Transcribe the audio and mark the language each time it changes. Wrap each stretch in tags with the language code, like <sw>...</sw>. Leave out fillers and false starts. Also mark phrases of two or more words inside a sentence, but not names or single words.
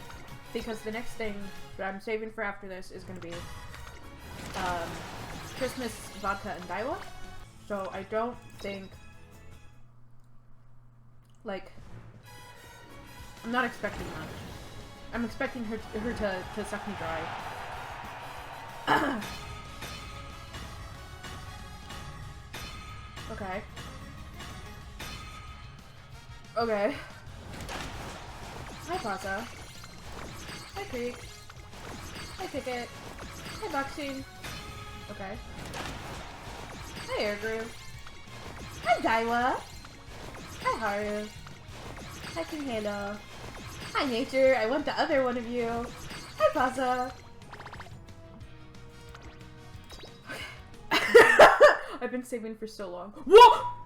<en>Because the next thing that I'm saving for after this is going to be Christmas vodka and Daiwa. So I don't think, like, I'm not expecting much. I'm expecting her to suck me dry. Okay. Okay. Hi, Plaza. Hi, Creek. Hi, Ticket. Hi, Boxing. Okay. Hi, Airgroove. Hi, Daiwa. Hi, Haru. Hi, King Halo. Hi, Nature. I want the other one of you. Hi, Plaza. I've been saving for so long. Whoa!</en>